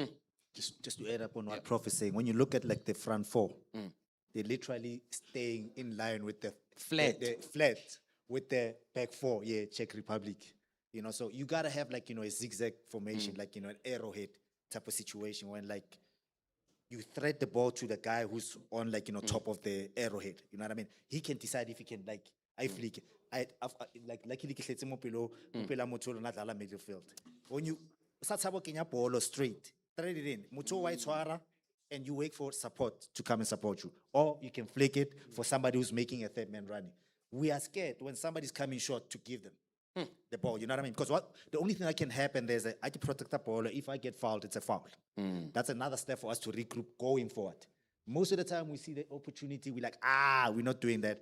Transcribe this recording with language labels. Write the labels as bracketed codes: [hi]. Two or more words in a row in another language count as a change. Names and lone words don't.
[en] Just to add up on what Prof is saying, when you look at like the front four, they're literally staying in line with the flat with the back four, Czech Republic. So you gotta have a zigzag formation, an arrowhead type of situation when you thread the ball to the guy who's on top of the arrowhead. You know what I mean? He can decide if he can I flick. Like luckily [st] ke hletse mo pelo motho o na dlala midfield. [en] When you start kenya ball straight, thread it in. [st] Motho wa itshwara [en] and you wait for support to come and support you. Or you can flick it for somebody who's making a third man running. We are scared when somebody's coming short to give them the ball, you know what I mean? Because the only thing that can happen is I can protect the ball. If I get fouled, it's a foul. That's another step for us to regroup going forward. Most of the time we see the opportunity, we're like, we're not doing that.